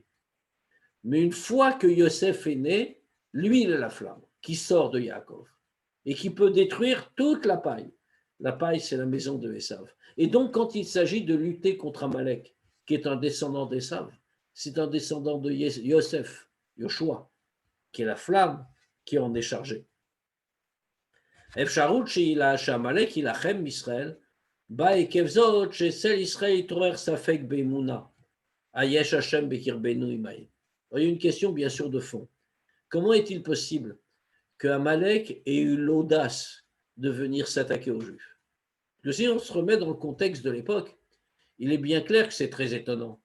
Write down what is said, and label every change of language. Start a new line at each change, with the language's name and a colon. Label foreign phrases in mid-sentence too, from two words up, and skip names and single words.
French: Mais une fois que Yosef est né, lui, il est la flamme qui sort de Yaakov et qui peut détruire toute la paille. La paille, c'est la maison de Esav. Et donc, quand il s'agit de lutter contre Amalek, qui est un descendant d'Esav, c'est un descendant de Yosef, Yoshua, qui est la flamme qui en est chargée.
Hebrew: אפשרות שילא שעמלק ילחם ישראל.
French: Il y a une question bien sûr de fond. Comment est-il possible que Amalek ait eu l'audace de venir s'attaquer aux Juifs? Si on se remet dans le contexte de l'époque, il est bien clair que c'est très étonnant.